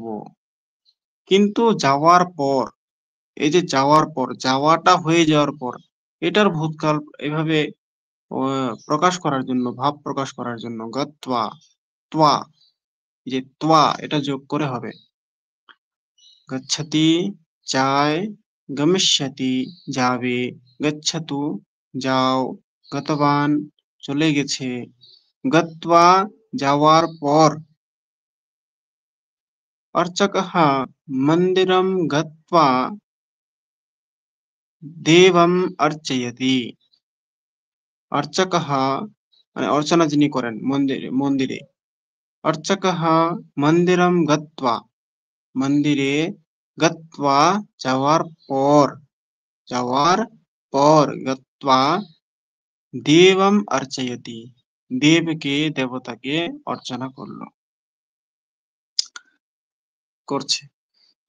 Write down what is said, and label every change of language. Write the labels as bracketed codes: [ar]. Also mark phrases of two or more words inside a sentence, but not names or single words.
[bn] কিন্তু যাওয়ার পর, এই যে যাওয়ার পর, যাওয়াটা হয়ে যাওয়ার পর, এটার ভূতকাল এভাবে প্রকাশ করার জন্য, ভাব প্রকাশ করার জন্য গত্বা, ত্বা, এই যে ত্বা এটা যোগ করে হবে। গচ্ছতি যায়, গমিষ্যতি যাবে, গচ্ছতু যাও, গতবান চলে গেছে, গত্বা যাওয়ার পর, [sa] अर्चकः मन्दिरं गत्वा देवम् अर्चयति। [bn] अर्चकः মানে অর্চনা যিনি করেন মন্দিরে, মন্দিরে, अर्चकः [sa] मन्दिरम् गत्वा, [bn] মন্দিরে, গত্বা যাওয়ার পর, যাওয়ার পর, [sa] गत्वा देवम् अर्चयति, [bn] দেবকে, দেবতাকে অর্চনা করছে।